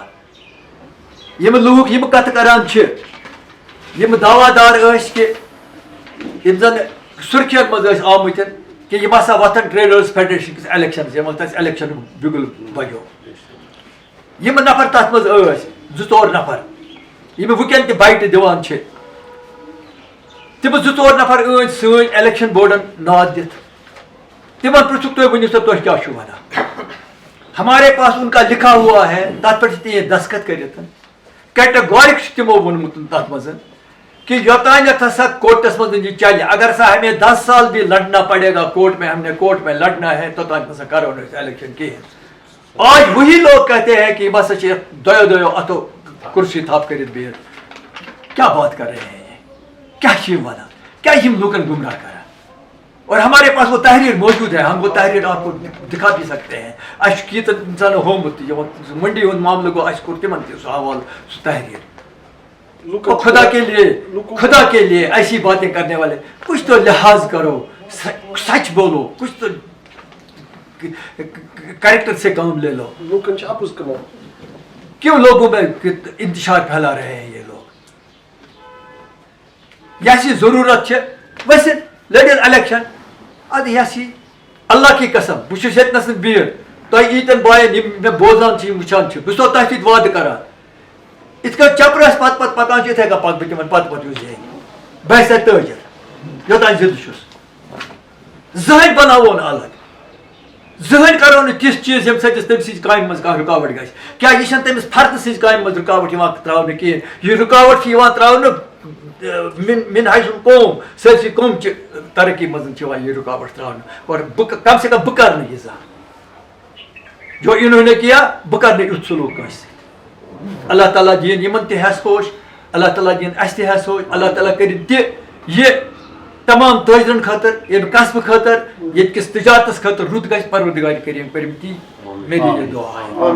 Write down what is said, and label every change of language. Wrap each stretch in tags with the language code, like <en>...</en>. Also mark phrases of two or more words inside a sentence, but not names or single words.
<ks>یِمہٕ لوٗکھ یِمہٕ کتھٕ کران چھِ یِمہٕ دعوا دار ٲسۍ کہِ یِم زن سُرخین منٛز ٲسۍ آمٕتۍ کہِ یِم ہسا وۄتھن ٹریڈٲرٕس فیڈریشن کِس الیکشنس یِمن تَتہِ الیکشنُک بِگُل بجو. یِمہٕ نفر تتھ منٛز ٲسۍ 2-4 نفر یِمہٕ وٕنکٮ۪ن تہِ بایٹہٕ دِوان چھِ تِمہٕ 2-4 نفر ٲسۍ سٲنۍ الیکشن بورڈن ناد دِتھ. تِمن پرٛژھُکھ تُہۍ ؤنِو سا تُہۍ کیٛاہ چھُو وَنان.</ks> <ur>ہمارے پاس ان کا لکھا ہوا ہے</ur> <ks>تتھ پٮ۪ٹھ چھِ تِہنٛدۍ دستخط کٔرِتھ. کیٹگورک چھُ تِمو ووٚنمُت تتھ منٛز کہ یوتانیتھ ہسا کوٹس منٛز یہ چلہِ اگر سا</ks> <ur>ہمیں 10 سال بھی لڑنا پڑے گا کوٹ میں ہم نے کوٹ میں لڑنا ہے</ur> <ks>توتانیتھ ہسا کرو نہٕ أسۍ الیکشن کہیٖنۍ.</ks> <ur>آج وہی لوگ کہتے ہیں کہ بس</ur> <ks>دۄیو اتھو کرسی تھپ کٔرِتھ بِہِتھ.</ks> <ur>کیا بات کر رہے ہیں یہ</ur> <ks>کیا چھِ یِم وَنان کیا یِم لوٗکن گمراہ کران.</ks> <ur>اور ہمارے پاس وہ تحریر موجود ہے ہم وہ تحریر آپ کو دکھا بھی سکتے ہیں.</ur> <ks>اَسہِ چھُ کیٖژن اِنسانو ہومُت منڈی ہُنٛد معاملہٕ گوٚو اَسہِ کوٚر تِمن تہِ سُہ حوالہٕ سُہ تحریر.</ks> <ur>خدا کے لیے ایسی باتیں کرنے والے کچھ تو لحاظ کرو سچ بولو کچھ تو کریکٹر سے کام لے لو. کیوں لوگوں میں انتشار پھیلا رہے ہیں یہ لوگ.</ur> <ks>یسی ضرورت ہے ویسے لڑِتھ الیکشن ادٕ یسی</ks> <ur>اللہ کی قسم</ur> <ks>بہٕ چھُس ییٚتنس بِہِتھ تۄہہِ ییٖتٮ۪ن بایَن یِم مےٚ بوزان چھِ یِم وٕچھان چھِ بہٕ چھُسو تۄہہِ سۭتۍ وعدٕ کران یِتھ کٔنۍ چپرس پتہٕ پکان چھِ یِتھَے کٔنۍ پکہٕ بہٕ تِمن پتہٕ یُس جاے بہٕ آسہِ تٲجر یوٚتانۍ زِندٕ چھُس. زٕہٕنۍ بناوو نہٕ الگ زٕہٕنۍ کرو نہٕ تِژھ چیٖز ییٚمہِ سۭتۍ تٔمۍ سٕنٛزِ کامہِ منٛز کانٛہہ رُکاوٹ گژھِ. کیٛازِ یہِ چھَنہٕ تٔمِس فردٕ سٕنٛزِ کامہِ منٛز رُکاوٹ یِوان ترٛاونہٕ کِہیٖنۍ. یہِ رُکاوٹ چھِ یِوان ترٛاونہٕ مِن حیث قوم سٲرسٕے قومچہِ ترقی منٛز چھِ یِوان یہِ رُکاوٹ ترٛاونہٕ. اور بہٕ</ks> <ur>کم سے کم</ur> <ks>بہٕ کرٕ نہٕ یہِ زانٛہہ</ks> <ur>جو اِنہوں نے کیا</ur> <ks>بہٕ کرٕ نہٕ یُتھ سلوٗک کٲنٛسہِ. اللہ تعالیٰ دِیِن یِمن تہِ ہٮ۪س ہوش اللہ تعالیٰ دِیِن اَسہِ تہِ ہٮ۪س ہوش اللہ تعالیٰ کٔرِنۍ تہِ یہِ تمام تٲجرن خٲطرٕ ییٚمہِ قصبہٕ خٲطرٕ ییٚتہِ کِس تجارتس خٲطرٕ رُت گژھِ پروردگارِ کٔرِنۍ کٔرِم تی مےٚ دِ یہِ دُعا.</ks>